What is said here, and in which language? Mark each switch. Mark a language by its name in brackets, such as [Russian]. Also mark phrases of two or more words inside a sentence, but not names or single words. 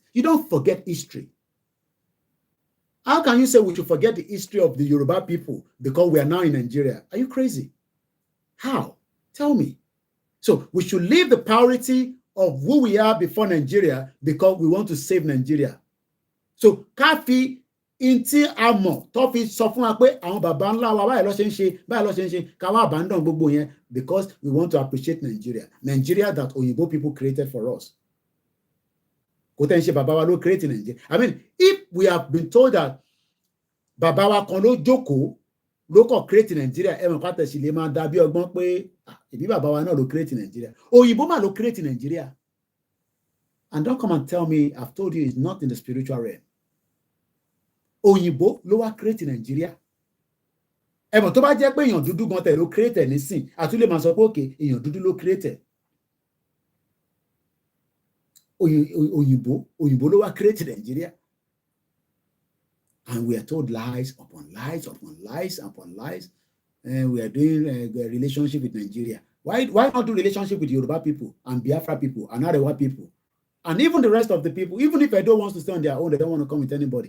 [English] You don't forget history. How can you say we should forget the history of the Yoruba people because we are now in Nigeria? Are you crazy? How? Tell me. So we should leave the priority of who we are before Nigeria because we want to save Nigeria. [Yoruba] So Kafi Inti Amo Tofi sọ fún wa pé àwọn bàbá ńlá wa báyìí ló ṣe ń ṣe ká wá abandon gbogbo yẹn [English] because we want to appreciate Nigeria. Nigeria that Oyinbo people created for us. [Yoruba] Kò tẹ́ ń ṣe bàbá wa ló create Nigeria. [English] I mean, if we have been told that [Yoruba] bàbá wa kan ló jókòó ló kàn create Nigeria, ẹ mọ̀ pátá sì lè máa dàbí ọgbọ́n pé ìbí bàbá wa náà ló create Nigeria. Oyinbo mà ló create Nigeria. [English] And don't come and tell me, I've told you, it's not in the spiritual realm. [Yoruba] Oyinbo ló wá create Nigeria. Ẹ mọ̀ tó bá jẹ́ pé èèyàn dúdú gan tẹ̀ ló create nísìn, àtúlẹ̀ máa sọ pé òkè èèyàn dúdú ló create. Òyìnbó ló wá create Nigeria. [English] And we are told lies upon lies upon lies upon lies. And we are doing a relationship with Nigeria. Why not do relationship with Yoruba people and Biafra people and Arewa people? And even the rest of the people, even if Edo wants to stay on their own, they don't want to come with anybody.